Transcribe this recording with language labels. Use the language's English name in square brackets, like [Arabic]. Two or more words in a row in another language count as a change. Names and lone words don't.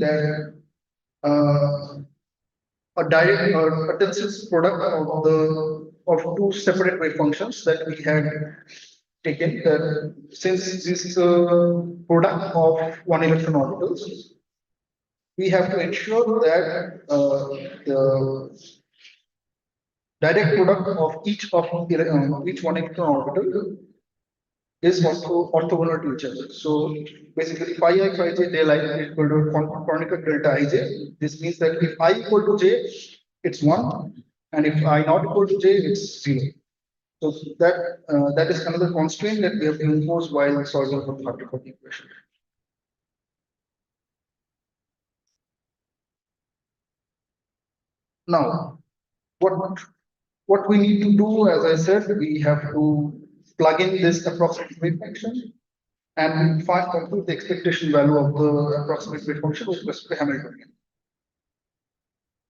[English] That a direct or a tensor product of two separate wave functions that we had taken, that since this is a product of one electron orbitals, we have to ensure that the direct product of each one electron orbital is also orthogonal to each other. So basically, phi I phi j del I is equal to Kronecker delta ij. This means that if I equal to j, it's 1, and if I not equal to j, it's 0. So that is another constraint that we have to impose while solving the Hartree-Fock equation. Now, what we need to do, as I said, we have to plug in this approximate wave function and compute the expectation value of the approximate wave function with respect to Hamiltonian.